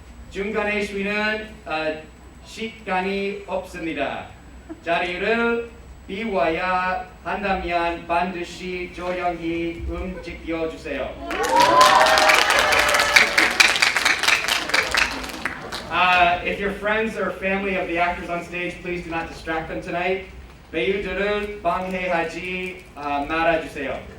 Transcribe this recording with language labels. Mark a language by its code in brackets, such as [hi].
[ko] 중간에 쉬는 시간이 없습니다. 자리를 비워야 한다면 반드시 조용히 움직여주세요. [en] If your friends or family of the actors on stage, please do not distract them tonight. [ko] 배우들을 방해하지 말아주세요.